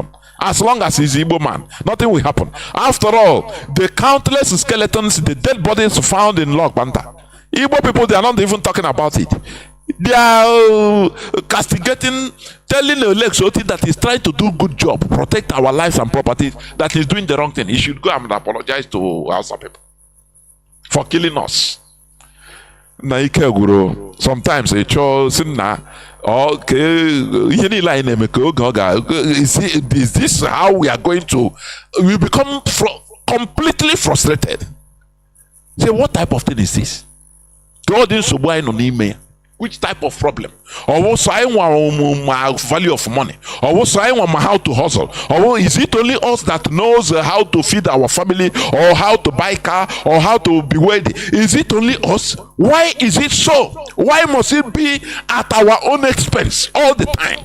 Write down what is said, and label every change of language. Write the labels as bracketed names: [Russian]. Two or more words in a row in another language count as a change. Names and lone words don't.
[English] As long as he's Igbo man, nothing will happen. After all, the countless skeletons, the dead bodies found in Log Banta, Igbo people, they are not even talking about it. They are castigating, telling the Lexoti that he's trying to do good job, protect our lives and properties, that he's doing the wrong thing. He should go and apologize to Hausa people for killing us. [Igbo] na ike gwụrụ sometimes a chọọ si na ihe niile anyị na-eme ka oge ọ ga [English] is this how we are going to we become completely frustrated. Say, what type of thing is this? God is [Igbo] n'ime ya. [English] Which type of problem? Or also I want value of money? Or also I want how to hustle? Or is it only us that knows how to feed our family, or how to buy car, or how to be wealthy? Is it only us? Why is it so? Why must it be at our own expense all the time?